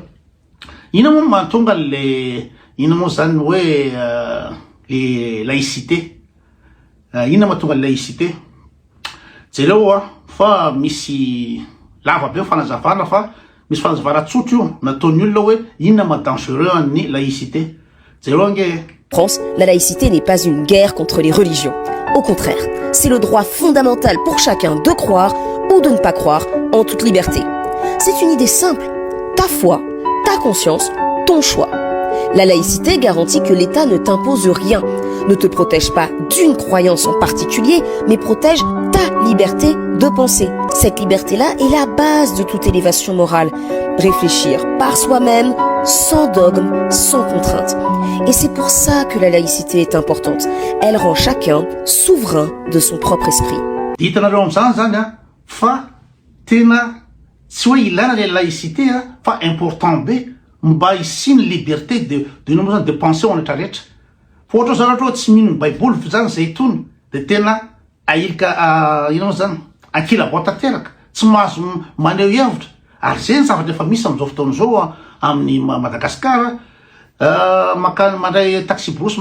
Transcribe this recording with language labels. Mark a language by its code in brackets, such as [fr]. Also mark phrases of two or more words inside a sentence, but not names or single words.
[mg] Ina moa mahatonga le ina moa zany hoe le laïcité ina mahatonga le laïcité jereo fa misy lava be fanazavana fa misy fanazavana tsotra io nataony olona hoe inona madangereux ny laïcité jereo nge. [fr] France, la laïcité n'est pas une guerre contre les religions. Au contraire, c'est le droit fondamental pour chacun de croire ou de ne pas croire en toute liberté. C'est une idée simple. Ta foi, ta conscience, ton choix. La laïcité garantit que l'État ne t'impose rien, ne te protège pas d'une croyance en particulier, mais protège ta liberté de penser. Cette liberté-là est la base de toute élévation morale. Réfléchir par soi-même, sans dogme, sans contrainte. Et c'est pour ça que la laïcité est importante. Elle rend chacun souverain de son propre esprit. [mg] Hitanareo am'izany zany a fa tena tsy hoe ilana le laïcité a fa important be mba hisiny [fr] liberté de nombre [mg] zany de penser ho rehetrarehetra fa ohatra zany ohatra tsy mino baiboly zany zay tony de tena ailika ino zany ankila-bao tanteraka tsy mahazo maneho hevitra ary zay ny zavatra efa misy am'izao fotoana zao amin'ny Madagasikara makany mandray taxi brosy